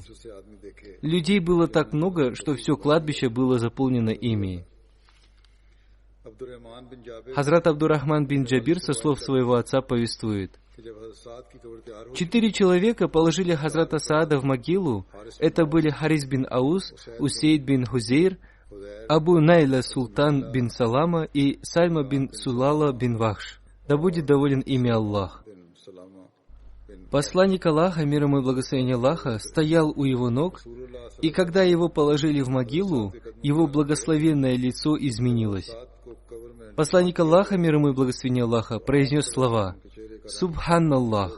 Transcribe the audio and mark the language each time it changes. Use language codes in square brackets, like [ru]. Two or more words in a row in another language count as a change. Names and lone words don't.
[ru] Людей было так много, что все кладбище было заполнено ими». Хазрат Абдурахман бин Джабир со слов своего отца повествует: 4 человека положили Хазрата Саада в могилу. Это были Харис бин Аус, Усейд бин Хузейр, Абу Найла Султан бин Салама и Сальма бин Сулала бин Вахш. Да будет доволен ими Аллах. Посланник Аллаха, мир ему и благословение Аллаха, стоял у его ног, и когда его положили в могилу, его благословенное лицо изменилось. Посланник Аллаха, мир ему и благословение Аллаха, произнес слова «Субханаллах».